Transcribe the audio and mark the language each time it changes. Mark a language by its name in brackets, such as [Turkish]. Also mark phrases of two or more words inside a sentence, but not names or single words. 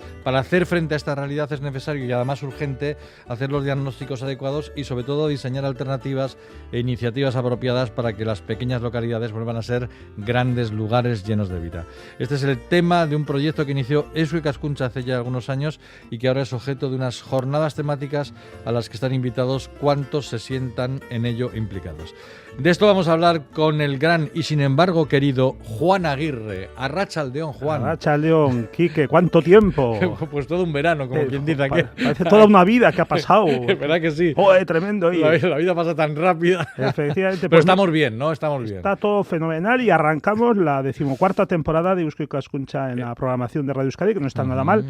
[Spanish] Para hacer frente a esta realidad es necesario y además urgente hacer los diagnósticos adecuados y sobre todo diseñar alternativas e iniciativas apropiadas para que las pequeñas localidades vuelvan a ser grandes lugares llenos de vida. Este es el tema de un proyecto que inició Eusko Ikaskuntza hace ya algunos años y que ahora es objeto de unas jornadas temáticas a las que están invitados cuantos se sientan en ello implicados. De esto vamos a hablar con el gran y sin embargo querido Juan Aguirre. [Basque] Arratsaldeon, Juan. Arratsaldeon, [Spanish] Quique, ¿cuánto tiempo? Pues todo un verano, como quien dice aquí. Parece toda una vida que ha pasado. ¿Verdad que sí? ¡Joder, tremendo! La vida pasa tan rápida. Efectivamente. Pero estamos bien, ¿no? Estamos bien. Está todo fenomenal y arrancamos la 14ª temporada de Eusko Ikaskuntza en la programación de Radio Euskadi, que no está nada mal.